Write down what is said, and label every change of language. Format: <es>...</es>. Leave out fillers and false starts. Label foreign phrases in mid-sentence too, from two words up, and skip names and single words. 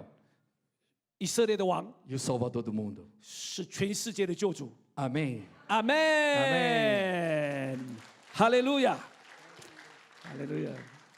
<zh>以色列的王</zh> <pt>e o Salvador do mundo.</pt> <zh>是全世界的救主。</zh> <pt>Amém.</pt> <zh>阿门，哈利路亚，哈利路亚。</zh>